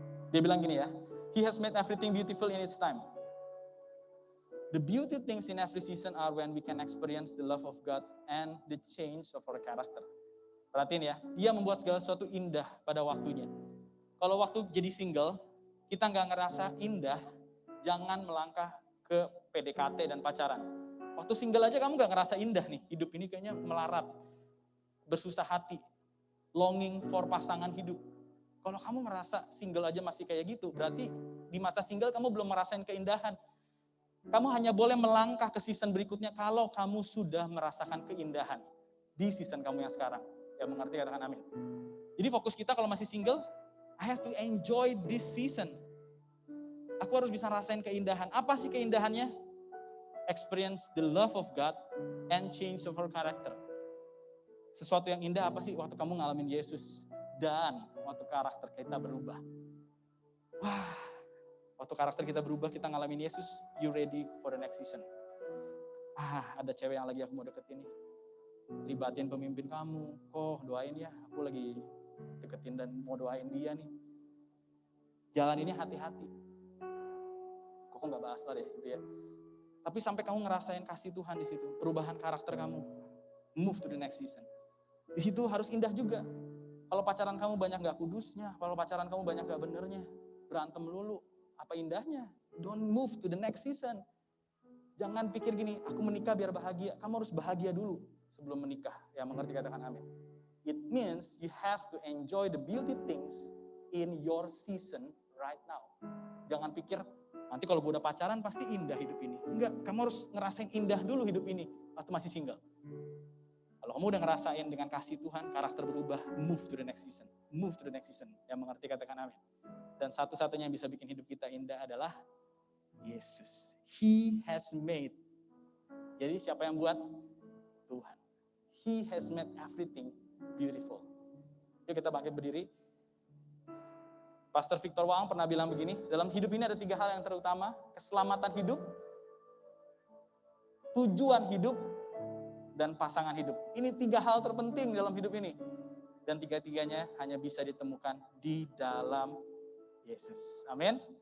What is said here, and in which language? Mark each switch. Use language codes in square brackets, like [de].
[en] Dia bilang gini ya, He has made everything beautiful in its time. The beauty things in every season are when we can experience the love of God and the change of our character. [id] Perhatiin ya, dia membuat segala sesuatu indah pada waktunya. Kalau waktu jadi single, kita nggak ngerasa indah, jangan melangkah ke PDKT dan pacaran. Waktu single aja kamu nggak ngerasa indah nih, hidup ini kayaknya melarat, bersusah hati, longing for pasangan hidup. Kalau kamu ngerasa single aja masih kayak gitu, berarti di masa single kamu belum merasain keindahan. Kamu hanya boleh melangkah ke season berikutnya kalau kamu sudah merasakan keindahan di season kamu yang sekarang. Ya mengerti, katakan amin. Jadi fokus kita kalau masih single, I have to enjoy this season. Aku harus bisa rasain keindahan. Apa sih keindahannya? [en] Experience the love of God and change of our character. [id] Sesuatu yang indah apa sih? Waktu kamu ngalamin Yesus dan waktu karakter kita berubah. Wah, waktu karakter kita berubah, kita ngalamin Yesus, you ready for the next season. Ada cewek yang lagi aku mau deketin nih. Libatin pemimpin kamu, doain ya, aku lagi deketin dan mau doain dia nih. Jalan ini hati-hati. Kok nggak bahas lah deh situ ya. Tapi sampai kamu ngerasain kasih Tuhan di situ, perubahan karakter kamu, move to the next season. Di situ harus indah juga. Kalau pacaran kamu banyak nggak kudusnya, kalau pacaran kamu banyak nggak benernya, berantem melulu, apa indahnya? Don't move to the next season. Jangan pikir gini, aku menikah biar bahagia. Kamu harus bahagia dulu sebelum menikah. Ya mengerti, katakan amin. [en] It means you have to enjoy the beauty things in your season right now. [id] Jangan pikir, nanti kalau gue udah pacaran pasti indah hidup ini. Enggak, kamu harus ngerasain indah dulu hidup ini waktu masih single. Kalau kamu udah ngerasain dengan kasih Tuhan, karakter berubah, move to the next season. Move to the next season. Yang mengerti, katakan amin. Dan satu-satunya yang bisa bikin hidup kita indah adalah Yesus. He has made. Jadi siapa yang buat? Tuhan. [en] He has made everything beautiful. [id] Yuk kita bangkit berdiri. Pastor Victor Waang pernah bilang begini, dalam hidup ini ada 3 hal yang terutama, keselamatan hidup, tujuan hidup, dan pasangan hidup. Ini 3 hal terpenting dalam hidup ini. Dan 3-tiganya hanya bisa ditemukan di dalam Yesus. Amin.